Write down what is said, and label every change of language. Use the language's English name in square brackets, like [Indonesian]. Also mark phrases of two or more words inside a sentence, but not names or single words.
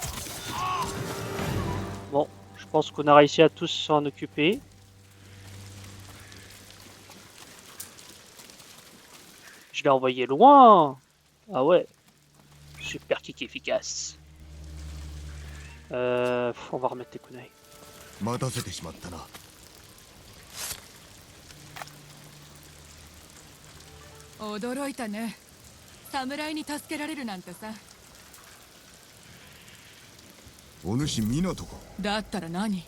[French] Bon, je pense qu'on a réussi à tous s'en occuper. Je l'ai envoyé loin! Ah ouais. [English] Super kick [French] efficace. On va remettre tes kunai. [Japanese] 待たせてしまったな。驚いたね。侍に助けられるなんてさ。お主湊か。だったら何？